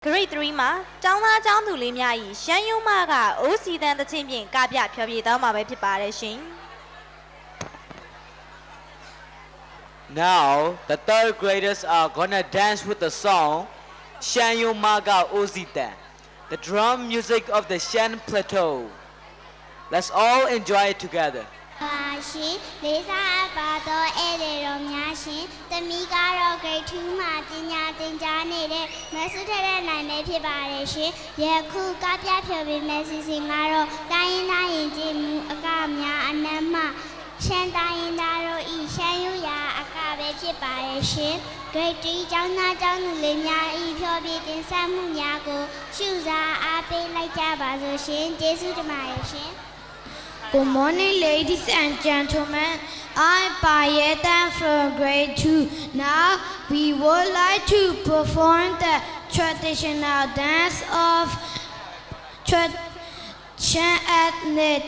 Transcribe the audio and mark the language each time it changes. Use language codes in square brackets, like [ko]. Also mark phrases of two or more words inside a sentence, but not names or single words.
[my] Grade 3မှာကျောင်းသားကျောင်းသူလေးများ၏ရှမ်းယုံမကအိုးစီတန်သချင်းဖြင့်ကပြဖျော်ဖြေသွားမှာပဲဖြစ်ပါတယ်ရှင် [en] Now the third graders are gonna dance with the song Shan Yu Maga Ozitan, the drum music of the Shan Plateau. Let's all enjoy it together. [my] ရှင်လေးစားပါတော့အဲ့ဒီရောများရှင်တမီကတော့ grade 2မှာပညာသင်ကြားနေတဲ့မဆုထရနိုင်လေးဖြစ်ပါတယ်ရှင်ယခုကပြဖြော်ပြီးမယ်စီစဉ်ကတော့တိုင်းရင်းသားရင်ကျေးမှုအကများအနက်မှရှမ်းတိုင်းရင်းသားတို့ဤရှမ်းရိုးရာအကပဲဖြစ်ပါတယ်ရှင် grade 3ကျောင်းသားကျောင်းသူလေးများဤဖြော်ပြီးတင်ဆက်မှုများကိုရှုစားအားပေးလိုက်ကြပါစို့ရှင်ကျေးဇူးတင်ပါတယ်ရှင် [en] Good morning, ladies and gentlemen. I'm Payetan from grade 2. Now, we would like to perform the traditional dance of Shan ethnic.